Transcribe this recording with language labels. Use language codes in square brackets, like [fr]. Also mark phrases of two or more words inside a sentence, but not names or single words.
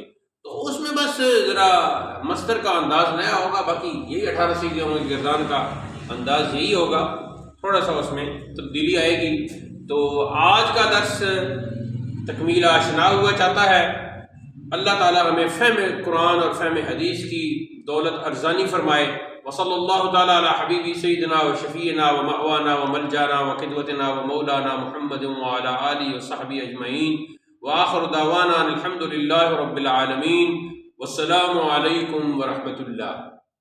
[ur] تو اس میں بس ذرا مصدر کا انداز نیا ہوگا، باقی یہی 18 سیغوں میں گردان کا انداز یہی ہوگا، تھوڑا سا اس میں تبدیلی آئے گی. تو آج کا درس تکمیل آشنا ہوا چاہتا ہے. اللہ تعالی ہمیں فہم قرآن اور فہم حدیث کی دولت ارزانی فرمائے. [ar] وصلی اللہ تعالی علی حبیبی سیدنا و شفیعنا و مأوانا و ملجانا و قدوتنا و مولانا محمد وعلی آلہ و صحبہ اجمعین، وآخر دعوانا الحمد للہ رب العالمین، والسلام علیکم ورحمۃ اللہ.